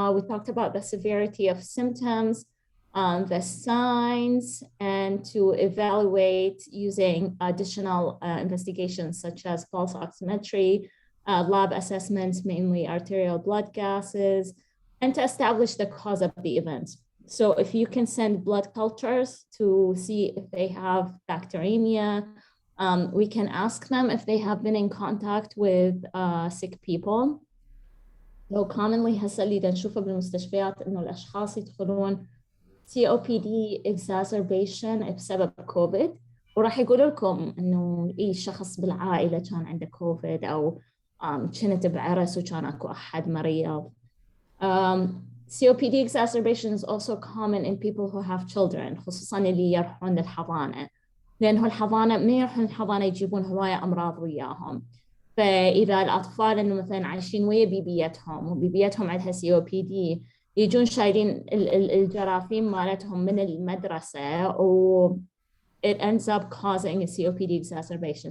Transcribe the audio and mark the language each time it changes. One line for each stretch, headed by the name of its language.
English: We talked about the severity of symptoms, the signs, and to evaluate using additional investigations such as pulse oximetry, lab assessments, mainly arterial blood gases, and to establish the cause of the event. So if you can send blood cultures to see if they have bacteremia, we can ask them if they have been in contact with sick people. So commonly
Arabic: هسه اللي نشوفه بالمستشفيات إنه الأشخاص يدخلون COPD exacerbation بسبب كوفيد، وراح يقولوا لكم إنه أي شخص بالعائلة كان عنده كوفيد أو كنت بعرس وكان أكو أحد مريض.
English: COPD exacerbation is also common in people who have children،
Arabic: خصوصاً اللي يروحون الحضانة. لأنه الحضانة ما يروحون الحضانة يجيبون هواية أمراض وياهم. فإذا الأطفال إنه مثلاً عايشين ويا بيبيتهم وبيبيتهم عندها COPD، يجون شايلين الجراثيم مالتهم من المدرسة و
English: it ends up causing a COPD exacerbation.